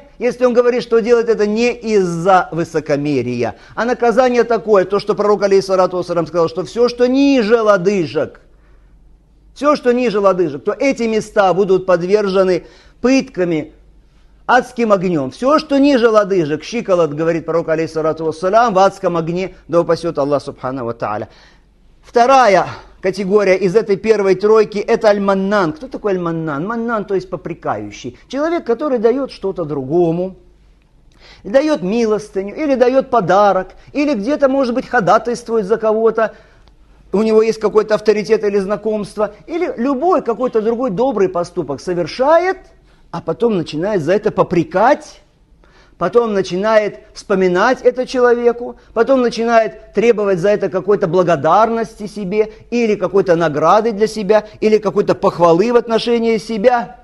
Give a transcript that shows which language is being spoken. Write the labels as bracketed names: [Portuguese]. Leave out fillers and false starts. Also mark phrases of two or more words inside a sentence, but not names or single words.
[Russian] Если он говорит, что делает это не из-за высокомерия, а наказание такое, то, что пророк, [Arabic] عليه الصلاة والسلام, [Russian] сказал, что все, что ниже лодыжек, то эти места будут подвержены пытками, адским огнем. Все, что ниже лодыжек, щиколот, говорит пророк, [Arabic] عليه الصلاة والسلام, [Russian] в адском огне, да упасет [Arabic] الله سبحانه وتعالى. [Russian] Вторая категория из этой первой тройки — это аль-маннан. Кто такой аль-маннан? Маннан, то есть попрекающий. Человек, который дает что-то другому, дает милостыню, или дает подарок, или где-то, может быть, ходатайствует за кого-то, у него есть какой-то авторитет или знакомство, или любой какой-то другой добрый поступок совершает, а потом начинает за это попрекать, потом начинает вспоминать это человеку, потом начинает требовать за это какой-то благодарности себе, или какой-то награды для себя, или какой-то похвалы в отношении себя.